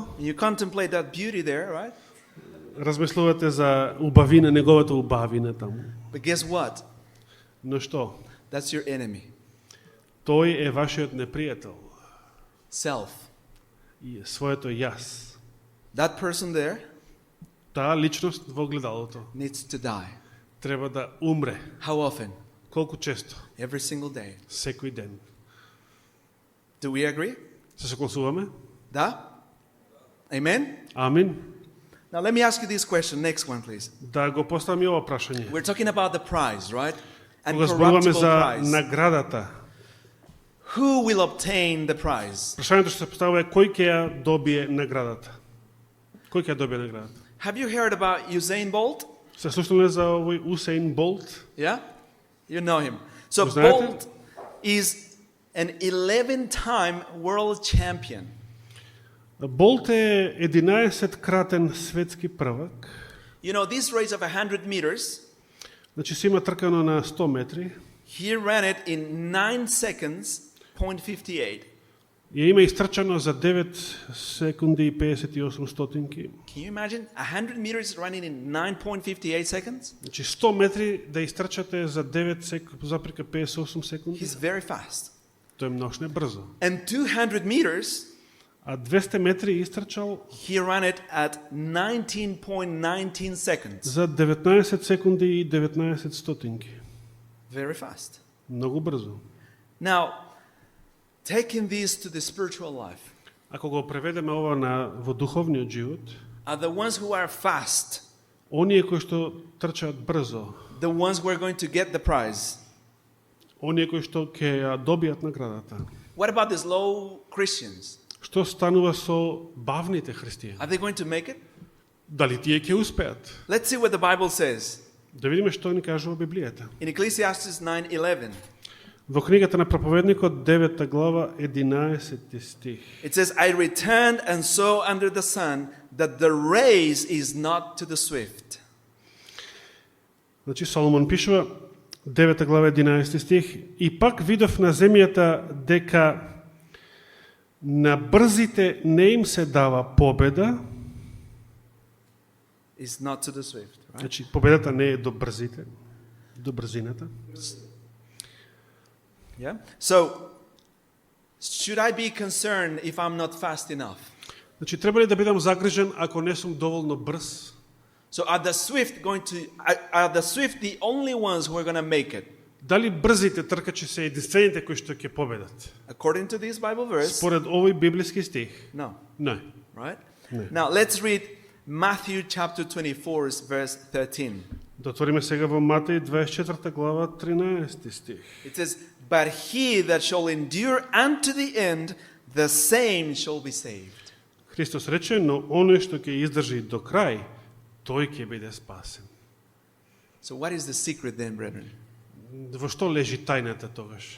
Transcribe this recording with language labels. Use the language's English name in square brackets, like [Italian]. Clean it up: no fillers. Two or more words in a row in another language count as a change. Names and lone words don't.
[English] and you contemplate that beauty there, right? [Macedonian] размислувате за убавина, неговата убавина таму. [English] But guess what? [Macedonian] Но што? [English] That's your enemy. [Macedonian] Тој е вашиот непријател. [English] Self. [Macedonian] И своето јас. [English] That person there [Macedonian] Таа личност во огледалото [English] needs to die. [Macedonian] треба да умре. [English] How often? [Macedonian] Колку често? [English] Every single day. [Macedonian] Секој ден. [English] Do we agree? [Macedonian] Се согласуваме? Да? Amen? Амин. [English] Now let me ask you this question. Next one, please. [Macedonian] Да го поставам и ова прашање. [English] We're talking about the prize, right? And [Macedonian] Кога зборуваме [English] corruptible [Macedonian] за [English] prize. [Macedonian] наградата, [English] Who will obtain the prize? [Macedonian] прашањето што се поставува е кој ќе ја добие наградата. Кој ќе добие наградата? [English] Have you heard about Usain Bolt? [Macedonian] Се слушнали за овој Усейн Болт? [English] Yeah? You know him. So [Macedonian] Го знаете? [English] Bolt is an 11-time world champion. [Macedonian] Болт е 11-кратен светски првак. [English] You know, this race of 100 meters, [Macedonian] Значи се има тркано на 100 метри. [English] he ran it in 9 seconds, 0.58. [Macedonian] Ја има истрчано за 9 секунди и 58 стотинки. [English] Can you imagine? 100 meters running in 9.58 seconds? [Macedonian] Значи 100 метри да истрчате за 9,58 секунди. [English] He's very fast. [Macedonian] Тоа е многу брзо. [English] And 200 meters, [Macedonian] А 200 метри истрчал [English] he ran it at 19.19 seconds. [Macedonian] за 19 секунди и 19 стотинки. [English] Very fast. [Macedonian] Многу брзо. [English] Now, taking this to the spiritual life, [Macedonian] Ако го преведеме ова во духовниот живот, [English] are the ones who are fast, [Macedonian] оние кои што трчаат брзо, [English] the ones who are going to get the prize. [Macedonian] оние кои што ќе ја добијат наградата. [English] What about the slow Christians? [Macedonian] Што станува со бавните христијани? [English] Are they going to make it? [Macedonian] Дали тие ќе успеат? [English] Let's see what the Bible says. [Macedonian] Да видиме што ни кажува Библијата. [English] In Ecclesiastes 9:11, [Macedonian] Во книгата на проповедникот 9 глава 11 стих. [English] it says, I returned and saw under the sun that the race is not to the swift. [Macedonian] Значи Соломон пишува 9 глава 11 стих: И пак видов на земјата дека на брзите не им се дава победа. [English] Is not to the swift, right? [Macedonian] Значи победата не е до брзите, до брзината. [English] Yeah. So, should I be concerned if I'm not fast enough? [Macedonian] Значи треба ли да бидам загрижен ако не сум доволно брз? [English] So, are the swift the only ones who are going to make it? [Macedonian] Дали брзите тркачи се единствените кои што ќе победат? [English] According to this Bible verse, [Macedonian] Според овој библиски стих, [English] no, [Macedonian] не. [English] right? No. Now, let's read Matthew chapter 24, verse 13. [Macedonian] Да отвориме сега во Матеј 24 глава 13 стих. [English] It says, But he that shall endure unto the end, the same shall be saved. [Macedonian] Христос рече, но оној што ќе издржи до крај, тој ќе биде спасен. [English] So, what is the secret then, brethren? [Macedonian] Во што лежи тајната тогаш?